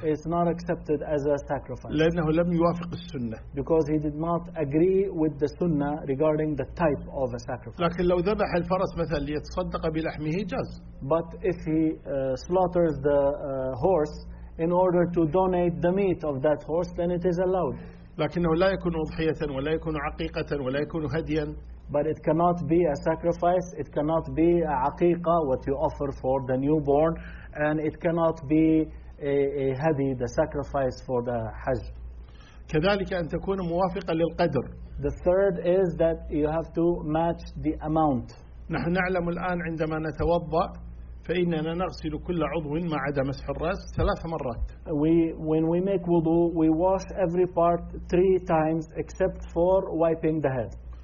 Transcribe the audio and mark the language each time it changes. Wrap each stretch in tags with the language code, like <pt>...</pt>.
<en>It's not accepted as a sacrifice.</en> <ar>لأنه لم يوافق السنة.</ar> <en>Because he did not agree with the sunnah regarding the type of a sacrifice.</en> <ar>لكن لو ذبح الفرس مثلا ليتصدق بلحمه جاز.</ar> <en>But if he slaughters the horse in order to donate the meat of that horse, then it is allowed.</en> <ar>لكنه لا يكون أضحية ولا يكون عقيقة ولا يكون هديا.</ar> <en>But it cannot be a sacrifice, it cannot be a عقيقة, what you offer for the newborn, and it cannot be a hadi, the sacrifice for the Hajj.</en> <ar>كذلك أن تكون موافقة للقدر.</ar> <en>The third is that you have to match the amount.</en> <ar>نحن نعلم الآن عندما نتوضأ فإننا نغسل كل عضو ما عدا مسح الرأس ثلاث مرات.</ar> <en>When we make wudu, we wash every part three times except for wiping the head.</en>